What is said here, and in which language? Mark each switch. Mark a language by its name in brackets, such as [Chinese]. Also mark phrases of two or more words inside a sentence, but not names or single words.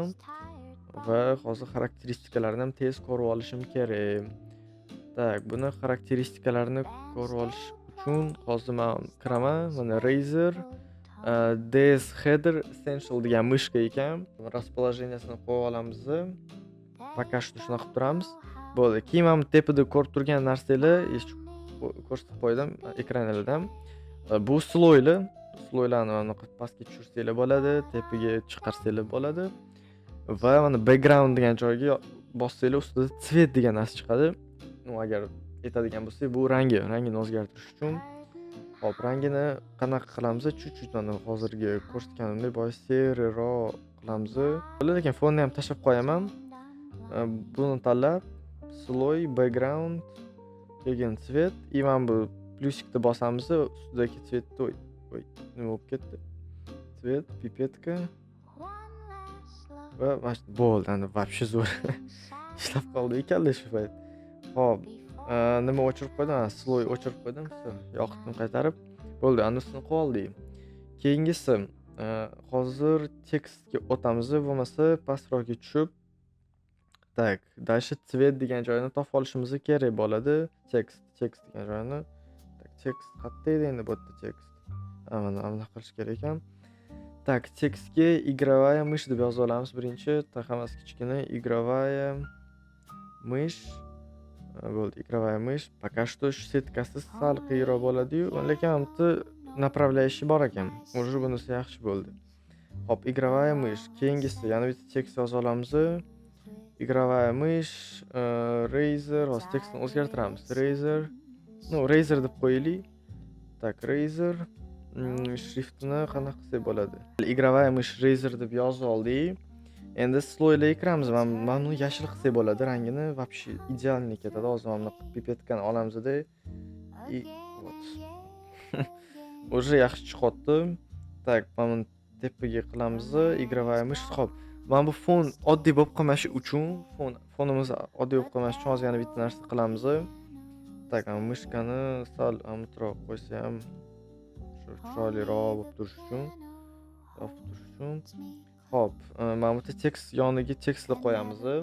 [Uzbek] Va hozir xarakteristikalarni ham tez ko'rib olishim kerak. Tak, buni xarakteristikalarini ko'rib olish uchun hozir men kiraman. Mana Razer DS Header Essential degan mishka ekan. Расположениесini qo'yib olamiz. [Russian] Пока что [Uzbek] shuna qilib turamiz. Bo'ldi. Keyin men tepada ko'rib turgan narsalar ko'rsatib qo'ydim ekranlarda ham. Bu sloylar. Sloylarni mana pastga tushirsanglar bo'ladi, tepaga chiqarsanglar bo'ladi. Va mana background degan joyga bossanglar ustida цвет degan narsa chiqadi. Agar aytadigan bo'lsak, bu rangini o'zgartirish uchun. Hop, rangini qanaqa qilamiz? Chut-chut mana hozirgi ko'rsatganimdek boy seriroq qilamiz. Lekin fonni ham tashlab qo'yaman. Buni tanlab sloy, background, keyin цвет, и mana bu plyusikni bosamiz, ustidagi цветni nima bo'lib ketdi? Цвет, pipetka. Va bo'ldi, endi вообще zo'r. Ishlab qoldi ekanlar shu payt. Xo'p, nima o'chirib qo'ydim? Sloy o'chirib qo'ydim. Yoqitni qaytarib bo'ldi, anusini qilib oldik. Keyingisi hozir tekstga o'tamiz, bo'lmasa pastroqga tushib tak, [Russian] dальше цвет [Uzbek] degan joyini topib olishimiz kerak bo'ladi. Tekst degan joyini. Tak, tekst qayerda edi endi bu yerda tekst? Mana qilish kerak ekan. Так, tekstga [Russian] игровая мышь [Uzbek] deb yozib olamiz birinchi. Hammasi kichkina [Russian] игровая мышь. [Uzbek] Bo'ldi, [Russian] игровая мышь. Пока что [Uzbek] setkasi sal qiyinroq bo'ladi-yu, lekin направляющий bor ekan. Уже bunisi yaxshi bo'ldi. Hop, [Russian] игровая мышь. [Uzbek] Keyingisi yana bitta tekst yoza olamiz. [Russian] Игровая мышь, Razer, [Uzbek] hozir tekstni o'zgartiramiz. Razer deb qo'yaylik. Так, Razer shriftini qanaqa qilsak bo'ladi? [Russian] Игровая мышь Razer [Uzbek] deb yozib oldik. Endi sloylarga kiramiz. Mana buni yashil qilsak bo'ladi. Rangini [Russian] вообще идеальный [Uzbek] ketadi. Hozir mana buni pipetkani olamizda. [Russian] И вот. Уже [Uzbek] yaxshi chiqyapti. Так, mana buni tepaga qilamiz. [Russian] Игровая мышь. [Uzbek] Xo'p. Mana bu fon oddiy bo'lib qolmashi uchun, fonimiz oddiy bo'lib qolmashi uchun hozir yana bitta narsa qilamiz. Так, mishkani sal amutroq qo'ysa ham shu chiroyliroq bo'lib turishi uchun. Xo'p, mana bu tekst yoniga tekstni qo'yamiz.